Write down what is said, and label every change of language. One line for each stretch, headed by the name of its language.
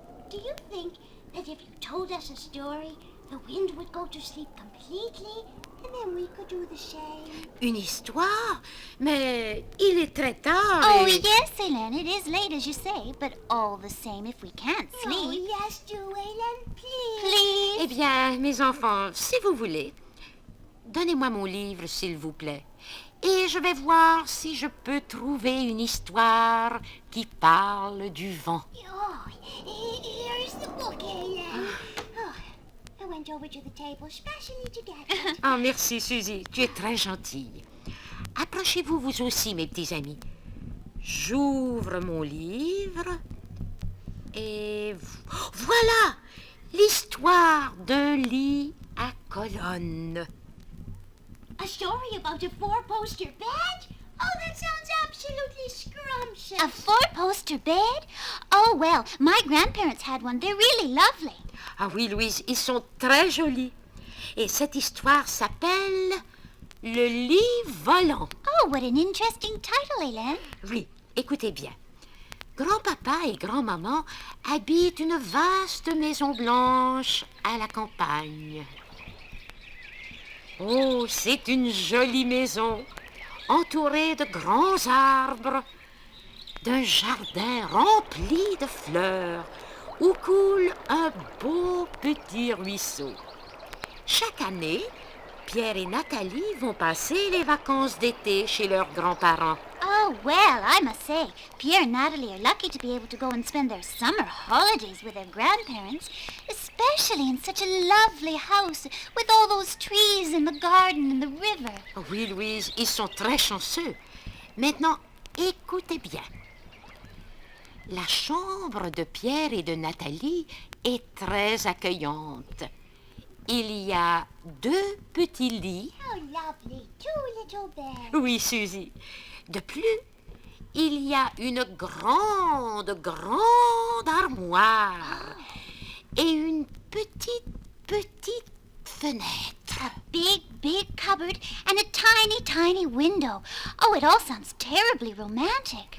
English: Do you think that if you told us a story, the wind would go to sleep completely, and then we could do the same?
French: Une histoire? Mais il est très tard. Oh, et-
English: yes, Hélène, it is late as you say, but all the same, if we can't Oh, sleep, yes, do, Hélène, please. please.
French: Eh bien, mes enfants, si vous voulez, donnez-moi mon livre, s'il vous plaît. Et je vais voir si je peux trouver une histoire qui parle du vent.
English: Oh, here's the book, Hélène. Oh, I went over to the table especially to get it.
French: Ah, merci, Suzy. Tu es très gentille. Approchez-vous, vous aussi, mes petits amis. J'ouvre mon livre et voilà l'histoire d'un lit à colonnes.
English: A story about a four-poster bed? Oh, that sounds absolutely scrumptious. A four-poster bed? Oh, well, my grandparents had one. They're really lovely.
French: Ah oui, Louise, ils sont très jolis. Et cette histoire s'appelle Le lit volant.
English: Oh, what an interesting title, Hélène.
French: Oui, écoutez bien. Grand-papa et grand-maman habitent une vaste maison blanche à la campagne. Oh, c'est une jolie maison, entourée de grands arbres, d'un jardin rempli de fleurs, où coule un beau petit ruisseau. Chaque année, Pierre et Nathalie vont passer les vacances d'été chez leurs grands-parents.
English: Oh, well, I must say, Pierre and Natalie are lucky to be able to go and spend their summer holidays with their grandparents, especially in such a lovely house with all those trees and the garden and the river.
French: Oui, Louise, ils sont très chanceux. Maintenant, écoutez bien. La chambre de Pierre et de Nathalie est très accueillante. Il y a 2 petits lits.
English: How lovely. 2 little beds.
French: Oui, Suzy. De plus, il y a une grande armoire et une petite fenêtre.
English: Big cupboard and a tiny window. Oh, it all sounds terribly romantic.